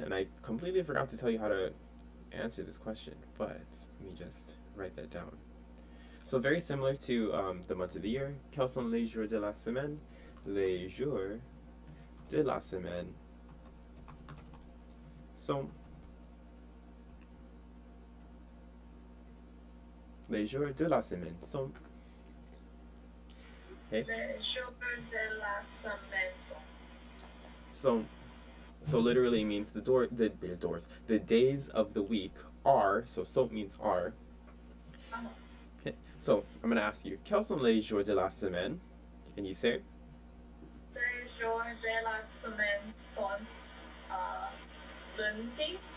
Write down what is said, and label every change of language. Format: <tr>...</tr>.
<en>And I completely forgot to tell you how to answer this question, but let me just write that down. So very similar to the month of the year.</en> <fr>Quels sont les jours de la semaine? Les jours de la semaine sont les jours de la semaine sont. Okay. Les jours de la semaine sont.</fr> <en>So literally means the days of the week are. So means are. Okay. So I'm gonna ask you,</en> <fr>quels sont les jours de la semaine?</fr> <en>And you say.</en> <fr>Les jours de la semaine sont lundi,</fr>